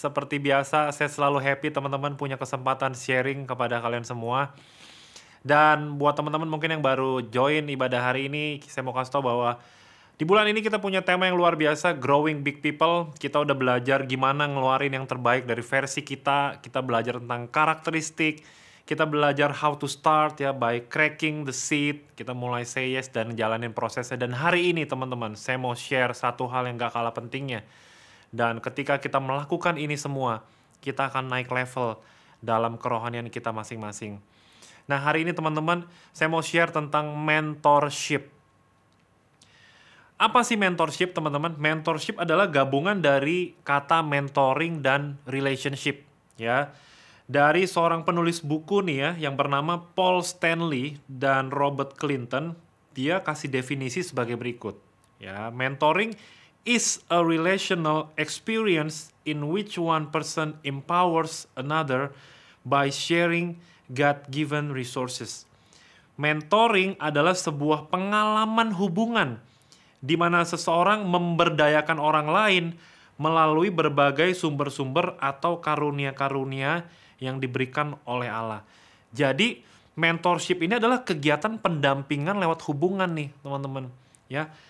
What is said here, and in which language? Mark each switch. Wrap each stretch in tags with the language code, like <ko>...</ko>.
<id>Seperti biasa, saya selalu happy teman-teman punya kesempatan sharing kepada kalian semua. Dan buat teman-teman mungkin yang baru join ibadah hari ini, saya mau kasih tahu bahwa di bulan ini kita punya tema yang luar biasa, Growing Big People. Kita udah belajar gimana ngeluarin yang terbaik dari versi kita. Kita belajar tentang karakteristik. Kita belajar</id> <en>how to start ya, by cracking the seed.</en> <id>Kita mulai</id> <en>say yes</en> <id>dan jalanin prosesnya. Dan hari ini teman-teman, saya mau share satu hal yang gak kalah pentingnya. Dan ketika kita melakukan ini semua, kita akan naik level dalam kerohanian kita masing-masing. Nah hari ini teman-teman, saya mau share tentang mentorship. Apa sih mentorship teman-teman? Mentorship adalah gabungan dari kata mentoring dan relationship ya. Dari seorang penulis buku nih ya, yang bernama Paul Stanley dan Robert Clinton, dia kasih definisi sebagai berikut.</id> <en>Ya, mentoring is a relational experience in which one person empowers another by sharing God-given resources.</en> <id>Mentoring adalah sebuah pengalaman hubungan di mana seseorang memberdayakan orang lain melalui berbagai sumber-sumber atau karunia-karunia yang diberikan oleh Allah. Jadi mentorship ini adalah kegiatan pendampingan lewat hubungan nih teman-teman ya.</id>